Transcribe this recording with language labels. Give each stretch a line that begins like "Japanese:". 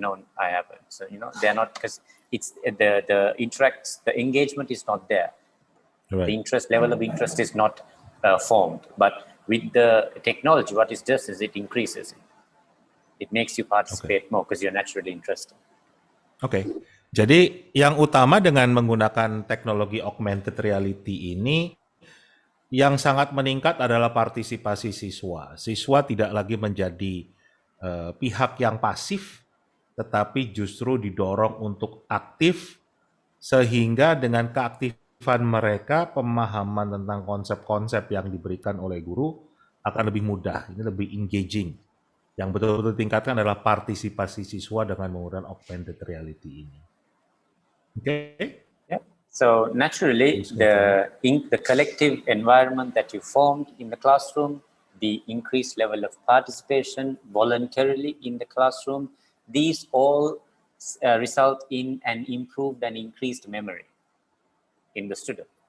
English: No, I haven't. So, you know, they're not, because the engagement is not there. Right. The level of interest is not formed. But with the technology, what it does is it increases it. It makes you participate more because you're naturally interested.
Indonesian: Oke. Jadi yang utama dengan menggunakan teknologi augmented reality ini, yang sangat meningkat adalah partisipasi siswa. Siswa tidak lagi menjadi pihak yang pasif, tetapi justru didorong untuk aktif, sehingga dengan keaktifan mereka, pemahaman tentang konsep-konsep yang diberikan oleh guru akan lebih mudah, ini lebih engaging. Yang betul-betul tingkatkan adalah partisipasi siswa dengan menggunakan augmented reality ini. Oke?
English: Yeah. So naturally, the collective environment that you formed in the classroom, the increased level of participation voluntarily in the classroom, these all result in an improved and increased memory in the student.